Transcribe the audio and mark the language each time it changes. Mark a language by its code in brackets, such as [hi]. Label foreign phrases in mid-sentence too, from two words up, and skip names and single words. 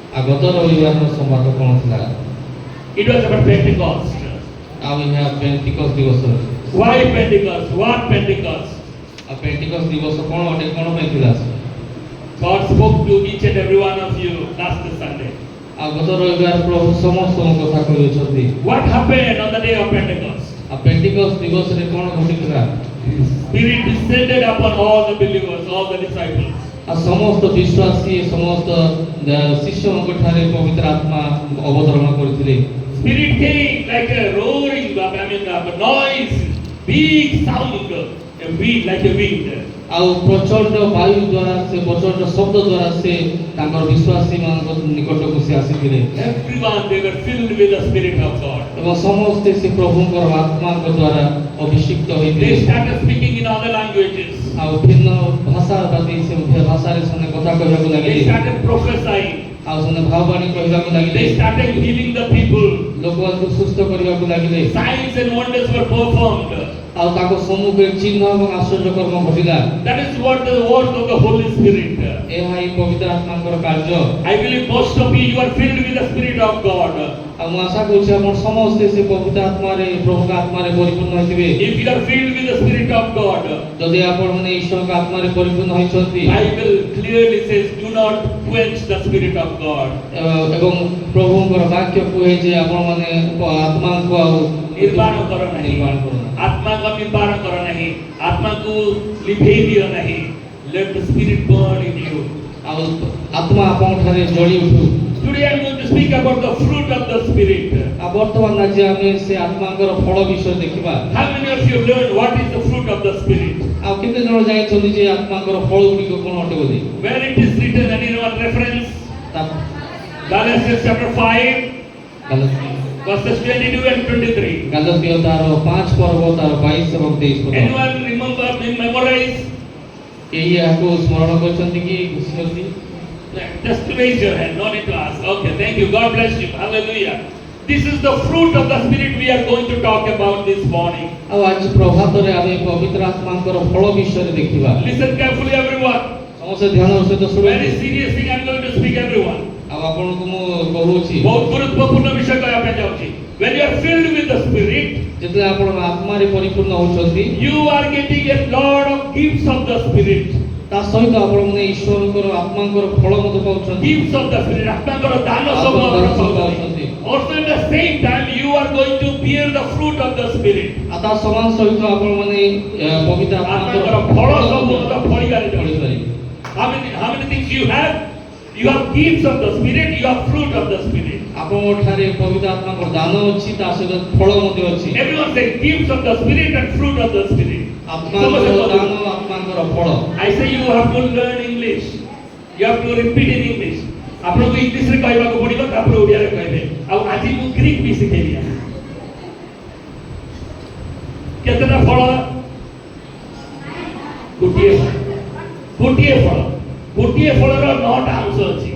[or] ଗତ ରବିବାରର ସମ୍ବାଦ କ'ଣ ଥିଲା? [en] It was about Pentecost. [or] ଆଉ ଏହା ପେଣ୍ଟିକସ୍ ଦିବସ। [en] Why Pentecost? What Pentecost? [or] ଆଉ ପେଣ୍ଟିକସ୍ ଦିବସ କ'ଣ ଅଟେ, କ'ଣ ପାଇଁ ଥିଲା? [en] God spoke to each and every one of you last Sunday. [or] ଆଉ ଗତ ରବିବାର ପ୍ରଭୁ ସମସ୍ତଙ୍କ କଥା କହିଅଛନ୍ତି। [en] What happened on the day of Pentecost? [or] ଆଉ ପେଣ୍ଟିକସ୍ ଦିବସରେ କ'ଣ ଘଟିଥିଲା? [en] Spirit descended upon all the believers, all the disciples. [or] ଆଉ ସମସ୍ତ ବିଶ୍ୱାସୀ ସମସ୍ତ ଶିଷ୍ୟଙ୍କ ଠାରେ ପବିତ୍ର ଆତ୍ମା ଅବତରଣ କରିଥିଲେ। [en] Spirit came like a roaring, a noise, big sound, a wind, like a wind. [or] ଆଉ ପ୍ରଚଣ୍ଡ ବାୟୁ ଦ୍ୱାରା ସେ ପ୍ରଚଣ୍ଡ ଶବ୍ଦ ଦ୍ୱାରା ସେ ତାଙ୍କର ବିଶ୍ୱାସୀ ମାନଙ୍କ ନିକଟକୁ ସେ ଆସିଥିଲେ। [en] Everyone, they were filled with the Spirit of God. [or] ଏବଂ ସମସ୍ତେ ସେ ପ୍ରଭୁଙ୍କର ଆତ୍ମାଙ୍କ ଦ୍ୱାରା ଅଭିଷିକ୍ତ ହୋଇଥିଲେ। [en] They started speaking in other languages. [or] ଆଉ ଭିନ୍ନ ଭାଷାବାଦୀ ସେ ଭାଷାରେ ସେମାନେ କଥା କହିବାକୁ [en] They [or] ଲାଗିଲେ। [en] started prophesying. [or] ଆଉ ସେମାନେ ଭାବବାଣୀ କହିବାକୁ ଲାଗିଲେ। [en] They started healing the people. [or] ଲୋକମାନଙ୍କୁ ସୁସ୍ଥ କରିବାକୁ ଲାଗିଲେ। [en] Signs and wonders were performed. [or] ଆଉ ତାଙ୍କ ସମ୍ମୁଖରେ ଚିହ୍ନ ଏବଂ ଆଶ୍ଚର୍ଯ୍ୟ କର୍ମ ଘଟିଲା। [en] That is what the work of the Holy Spirit. [or] ଏହା ହିଁ ପବିତ୍ର ଆତ୍ମାଙ୍କର କାର୍ଯ୍ୟ। [en] I believe most of you are filled with the Spirit of God. [or] ଆଉ ମୁଁ ଆଶା କରୁଛି ଆପଣ ସମସ୍ତେ ସେ ପବିତ୍ର ଆତ୍ମାରେ ପ୍ରଭୁଙ୍କ ଆତ୍ମାରେ ପରିପୂର୍ଣ୍ଣ ହୋଇଥିବେ। [en] If you are filled with the Spirit of God, [or] ଯଦି ଆପଣମାନେ ଈଶ୍ୱରଙ୍କ ଆତ୍ମାରେ ପରିପୂର୍ଣ୍ଣ ହୋଇଛନ୍ତି, [en] Bible clearly says, do not quench the Spirit of God. [or] ଏବଂ ପ୍ରଭୁଙ୍କର ବାକ୍ୟ କୁହେ ଯେ ଆପଣମାନେ ଆତ୍ମାଙ୍କୁ ଆଉ ନିର୍ବାଣ କର ନାହିଁ। ନିର୍ବାଣ କର ନାହିଁ। [hi] आत्मा का निर्माण करो नहीं, आत्मा को लिभेई दियो नहीं। [en] Let the Spirit burn in you. [or] ଆଉ ଆତ୍ମା ଆପଣଙ୍କ ଠାରେ ଜଳି ଉଠୁ। [en] Today I am going to speak about the fruit of the Spirit. [or] ଆଉ ବର୍ତ୍ତମାନ ଆଜି ଆମେ ସେ ଆତ୍ମାଙ୍କର ଫଳ ବିଷୟ ଦେଖିବା। [en] How many of you learned what is the fruit of the Spirit? [or] ଆଉ କେତେ ଜଣ ଜାଣିଛନ୍ତି ଯେ ଆତ୍ମାଙ୍କର ଫଳ ଗୁଡ଼ିକ କ'ଣ ଅଟେ ବୋଲି? [en] Where it is written, anyone reference? [or] ତା- [en] Galatians chapter 5, verses 22 and 23. [or] ଗାଲାତୀୟ ତାର 5 ପର୍ବ ତାର 22 ଏବଂ 23 ପଦ। [en] Anyone remember, memorize? କେହି ଏହାକୁ ସ୍ମରଣ କରିଛନ୍ତି କି ଘୋଷିଛନ୍ତି? Just raise your hand, no need to ask. Okay, thank you. God bless you. Hallelujah. This is the fruit of the Spirit we are going to talk about this morning. [or] ଆଉ ଆଜି ପ୍ରଭାତରେ ଆମେ ପବିତ୍ର ଆତ୍ମାଙ୍କର ଫଳ ବିଷୟରେ ଦେଖିବା। [en] Listen carefully, everyone. [or] ସମସ୍ତେ ଧ୍ୟାନର ସହିତ [en] Very [or] ଶୁଣନ୍ତୁ। [en] serious thing I am going to speak, everyone. [or] ଆଉ ଆପଣଙ୍କୁ ମୁଁ କହୁଛି, ବହୁତ ଗୁରୁତ୍ୱପୂର୍ଣ୍ଣ ବିଷୟ କହିବା ପାଇଁ ଯାଉଛି. [en] When you are filled with the Spirit, [or] ଯେତେବେଳେ ଆପଣ ଆତ୍ମାରେ ପରିପୂର୍ଣ୍ଣ ହେଉଛନ୍ତି, [en] you are getting a lot of gifts of the Spirit. [or] ତା ସହିତ ଆପଣମାନେ ଈଶ୍ୱରଙ୍କର ଆତ୍ମାଙ୍କର ଫଳ ମଧ୍ୟ ପାଉଛନ୍ତି। [en] Gifts of the Spirit. [or] ଆତ୍ମାଙ୍କର ଦାନ ସବୁ ଆତ୍ମାଙ୍କର ଆପଣ ଦାନ ସବୁ ପାଉଛନ୍ତି. ପାଉଛନ୍ତି। [en] Also at the same time, you are going to bear the fruit of the Spirit. [or] ଆଉ ତା ସମାନ ସହିତ ଆପଣମାନେ ପବିତ୍ର ଆତ୍ମାଙ୍କର ଆତ୍ମାଙ୍କର ଫଳ ସବୁ ମଧ୍ୟ ଫଳିବାରେ ଯାଉଛି. ପଡ଼ିପାରିବେ। [en] How many things you have? You have gifts of the Spirit, you have fruit of the Spirit. [or] ଆପଣଙ୍କ ଠାରେ ପବିତ୍ର ଆତ୍ମାଙ୍କର ଦାନ ଅଛି, ତା ସହିତ ଫଳ ମଧ୍ୟ ଅଛି। [en] Everyone say gifts of the Spirit and fruit of the Spirit. [or] ଆତ୍ମାଙ୍କର ଦାନ, ଆତ୍ମାଙ୍କର ଫଳ। [en] I say you have to learn English. You have to repeat in English. [or] ଆପଣଙ୍କୁ ଇଂଲିଶରେ କହିବାକୁ ପଡ଼ିବ, ତାପରେ ଓଡ଼ିଆରେ କହିବେ। ଆଉ ଆଜି ମୁଁ ଗ୍ରୀକ୍ ବି ଶିଖେଇବି। କେତେଟା ଫଳ? ଗୋଟିଏ ଫଳ। ଗୋଟିଏ ଫଳ। ଗୋଟିଏ ଫଳର 9ଟା ଅଂଶ ଅଛି।